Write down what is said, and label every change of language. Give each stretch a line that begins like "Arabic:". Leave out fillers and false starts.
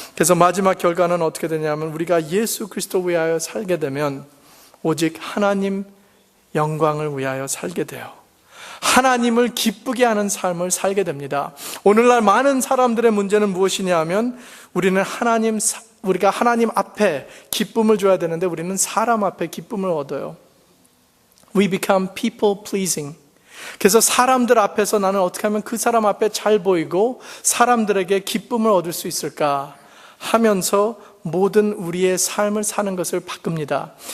Korean: 그래서 마지막 결과는 어떻게 되냐면 우리가 예수 그리스도 위하여 살게 되면 오직 하나님 영광을 위하여 살게 돼요. 하나님을 기쁘게 하는 삶을 살게 됩니다. 오늘날 많은 사람들의 문제는 무엇이냐 하면 우리가 하나님 앞에 기쁨을 줘야 되는데 우리는 사람 앞에 기쁨을 얻어요.
English: We become people pleasing.
Korean: 그래서 사람들 앞에서 나는 어떻게 하면 그 사람 앞에 잘 보이고 사람들에게 기쁨을 얻을 수 있을까 하면서 모든 우리의 삶을 사는 것을 바꿉니다.